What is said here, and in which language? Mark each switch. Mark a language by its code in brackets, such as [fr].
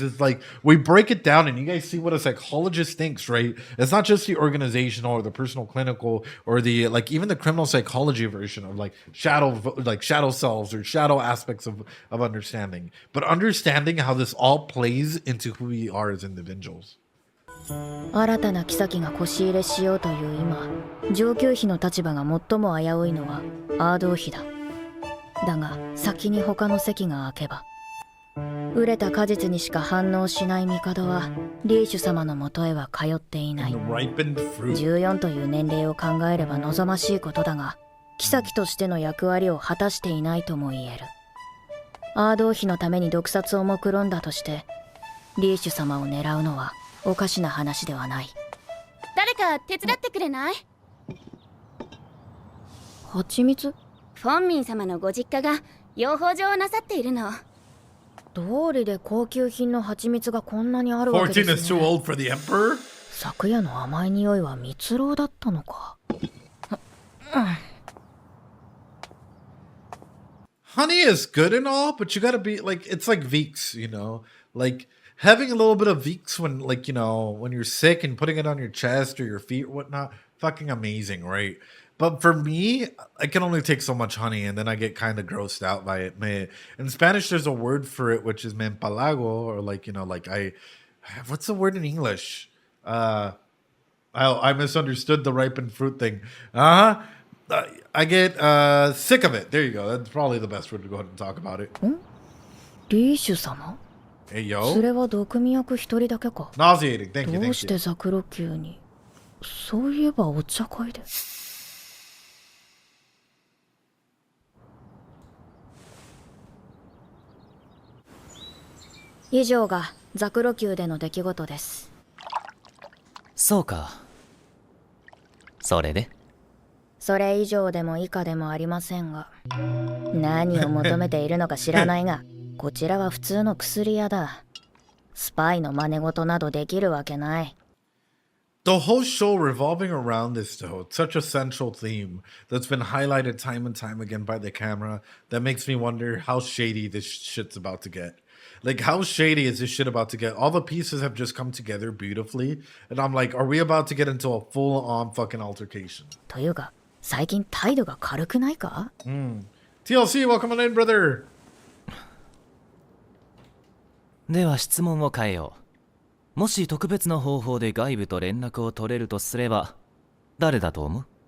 [en] Is like we break it down and you guys see what a psychologist thinks, right? It's not just the organizational or the personal clinical or the like even the criminal psychology version of like shadow selves or shadow aspects of understanding, but understanding how this all plays into who we are as individuals. [ja] 新たな妃が腰入れしようという今、上級妃の立場が最も危ういのはアードー妃だ。だが先に他の席が空けば、熟れた果実にしか反応しない帝はリーシュ様のもとへは通っていない。 14という年齢を考えれば望ましいことだが、妃としての役割を果たしていないとも言える。アードー妃のために毒殺を目論んだとしてリーシュ様を狙うのはおかしな話ではない。誰か手伝ってくれない？蜂蜜？フォンミン様のご実家が養蜂場をなさっているの。道理で高級品の蜂蜜がこんなにあるわけですね。昨夜の甘い匂いは蜜蝋だったのか。 [en] Honey is good and all, but you gotta be like, it's like Vicks, like having a little bit of Vicks when like, when you're sick and putting it on your chest or your feet or whatnot, fucking amazing, right? But for me, I can only take so much honey and then I get kind of grossed out by it. In Spanish, there's a word for it, which is [es] me empalago, [en] or like, what's the word in English? I misunderstood the ripened fruit thing. I get sick of it. There you go. That's probably the best word to go ahead and talk about it. [ja] リーシュ様? [en] Hey, yo. [ja] それは毒味役一人だけか。 [en] Nauseating. Thank you. [ja] どうしてザクロ級に？そういえばお茶会で。以上がザクロ級での出来事です。そうか。それで？それ以上でも以下でもありませんが、何を求めているのか知らないが、こちらは普通の薬屋だ。スパイの真似事などできるわけない。 [en] The whole show revolving around this, though, it's such a central theme that's been highlighted time and time again by the camera that makes me wonder how shady this shit's about to get. Like, how shady is this shit about to get? All the pieces have just come together beautifully, and I'm like, are we about to get into a full-on fucking altercation? [ja] というか、最近態度が軽くないか？ [en] TLC, welcome on in, brother! [ja] では質問を変えよう。もし特別な方法で外部と連絡を取れるとすれば、誰だと思う？